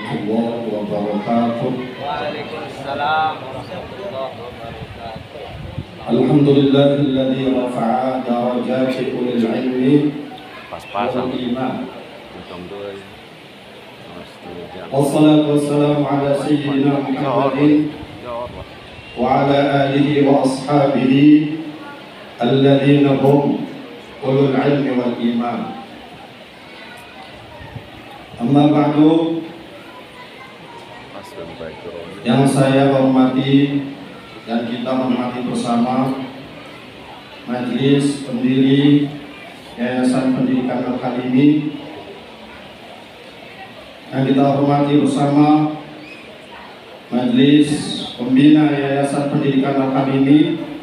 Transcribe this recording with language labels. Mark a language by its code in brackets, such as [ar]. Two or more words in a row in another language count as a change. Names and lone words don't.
[ar] ورحمة الله وبركاته. وعليكم السلام ورحمة الله وبركاته. الحمد لله الذي رفع درجات أولي العلم [id] pas-pasan [ar] والإيمان. Wassalatu والسلام على سيدنا محمد وعلى آله وأصحابه الذين هم أولو العلم والإيمان. أما بعد, [id] yang saya hormati dan kita hormati bersama Majelis Pendiri Yayasan Pendidikan Al-Halimi, yang kita hormati bersama Majelis Pembina Yayasan Pendidikan Al-Halimi,